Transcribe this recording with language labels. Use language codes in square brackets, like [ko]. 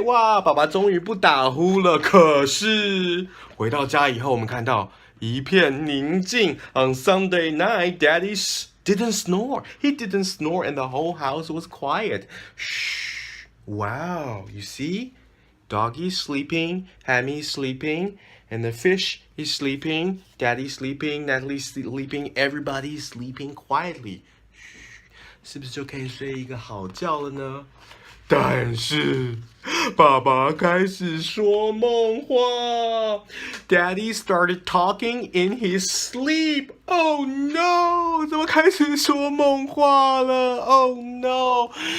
[zh] 哇，爸爸终于不打呼了。可是回到家以后，我们看到一片宁静。 [en] On Sunday night, Daddy's didn't snore. He didn't snore and the whole house was quiet. Shh. Wow, you see? Doggy's sleeping, Hammy's sleeping, and the fish is sleeping, Daddy's sleeping, Natalie's sleeping, everybody's sleeping quietly. [zh] 是不是就可以睡一个好觉了呢？但是爸爸开始说梦话 [en] Daddy started talking in his sleep. Oh no! [zh] 怎么开始说梦话了 [en] Oh no!